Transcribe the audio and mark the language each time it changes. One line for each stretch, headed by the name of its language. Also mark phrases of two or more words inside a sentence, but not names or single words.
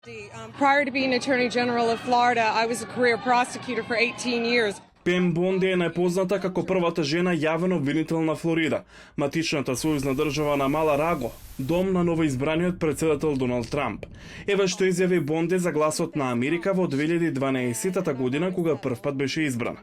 English: Prior to being Attorney General of Florida, I was a career prosecutor for 18 years.
Macedonian: Пем Бонди е најпозната како првата жена јавен обвинител на Флорида, матичната сојузна држава на Мала-Раго, дом на новоизбраниот претседател Доналд Трамп. Ева што изјави Бонди за гласот на Америка во 2012 година кога првпат беше избрана.